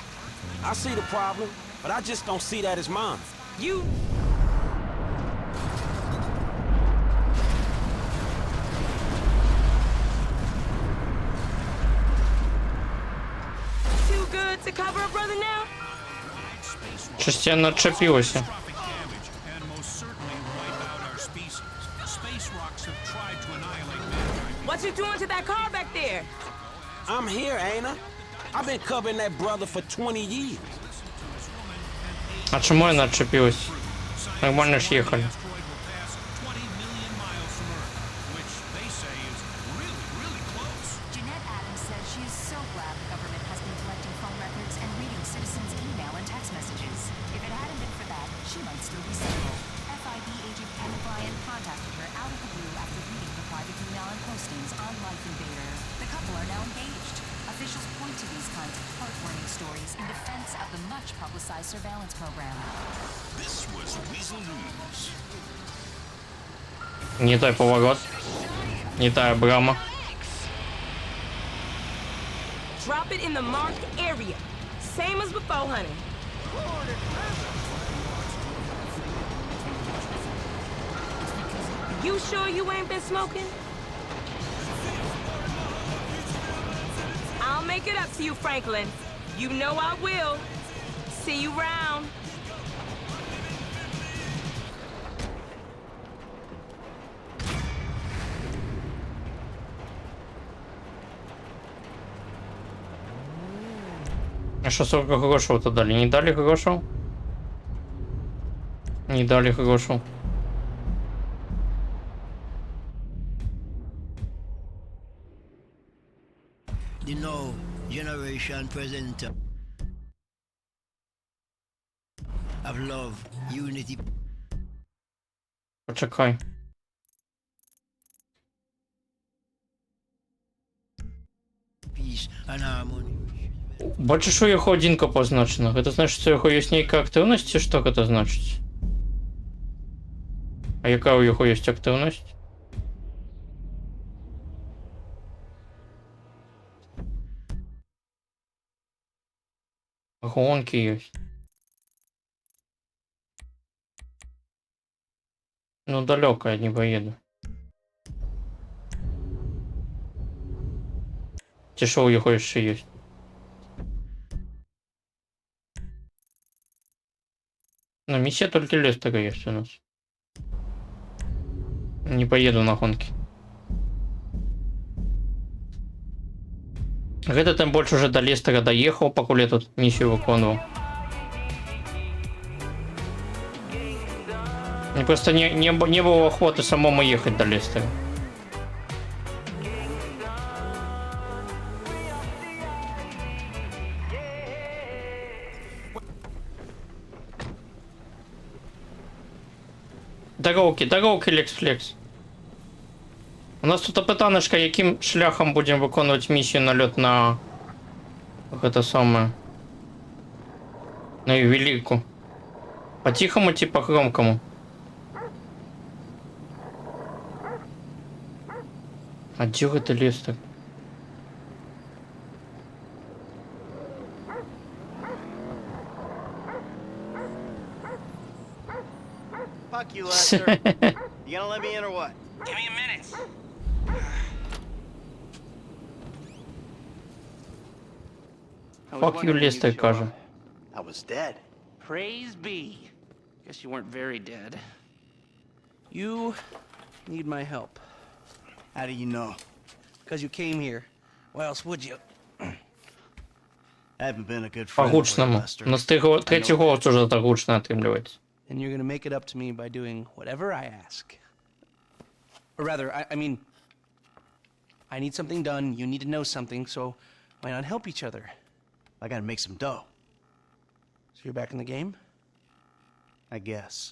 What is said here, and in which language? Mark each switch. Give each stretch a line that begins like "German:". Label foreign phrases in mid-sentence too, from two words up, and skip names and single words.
English: I see the problem, but I just don't see that as mine. You... Too good to cover a brother now?
Ukrainian: Щось я начепилося.
English: What you doing to that car back there? I'm here, ain't I? I've been covering that brother for 20 years.
Ukrainian: А чому я начепилась? Нормально ж ехали.
English: Jeanette Adams says she is so glad the government has been collecting phone records and reading citizens' email and text messages. If it hadn't been for that, she might still be single. FIB agent Ken Bryant contacted her out of the blue after reading the private email and postings on Life Invader. The couple are now engaged. Officials point to these kinds of heartwarming stories in defense of the much-publicized surveillance program. This was Weasel News.
Ukrainian: Не той поворот. Не та брама.
English: Drop it in the marked area. Same as before, honey. You sure you ain't been smoking? I'll make it up to you, Franklin. You know I will. See you round.
Russian: А что, сколько грошев-то дали? Не дали грошев? Не дали грошев.
English: The new generation present of love, unity.
Ukrainian: Почекай.
English: Peace and harmony.
Ukrainian: Бачиш, що його одинка позначена. Це значить, що його є ніяка активність, чи що це значить? А яка у його є активність? Гонки є.
Russian: Ну, далеко я не поеду.
Ukrainian: Чи що у його ще є?
Russian: Ну, миссия только Лестера есть у нас. Не поеду на гонки. Где-то там больше уже до Лестера доехал, пока я тут миссию выполнял. Мне просто не было охоты самому ехать до Лестера. Дороги, Лекс. У нас тут питанечка, яким шляхом будемо виконувати місію нальот на это самое. На ювелирку. По-тихому, типа громкому. А где это Лестер?
English: Fuck you, Lester. You gonna let me in or what? Give me a minute. Fuck you, Лестер, каже. I was dead. Praise be. Guess you weren't very dead. You need my help. How do you know? Because you came here. Why else would you? I haven't been a good friend.
Ukrainian: По-гучному. У нас третій голос уже так гучно отримлюється.
English: And you're gonna make it up to me by doing whatever I ask. Or rather, I mean, I need something done, you need to know something, so why not help each other? I gotta make some dough. So you're back in the game? I guess.